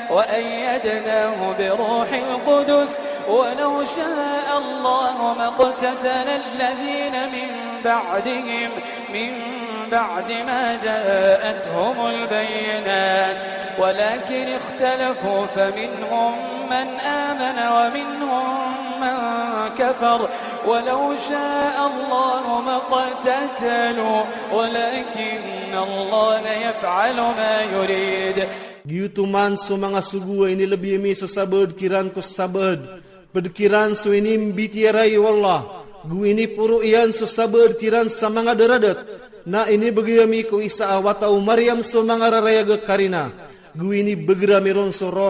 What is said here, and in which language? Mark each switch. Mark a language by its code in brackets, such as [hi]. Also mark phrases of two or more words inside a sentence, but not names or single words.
[ar] وأيدناه بروح القدس ولو شاء الله ما اقتتل الذين من بعدهم من بعد ما جاءتهم البينات ولكن اختلفوا فمنهم من آمن ومنهم من كفر ولو شاء الله ما اقتتلوا ولكن الله يفعل ما يريد. [mrw] Giyutuman so mga sugu ini lebih mi so sabad kiran ko sabad pedkiran so ini mbitiarai wallah gu ini puro iyan so sabad kiran sa mga daradat na ini bagayami ko isa awatau Maryam so mga rarayaga karina gu ini begra meron so roh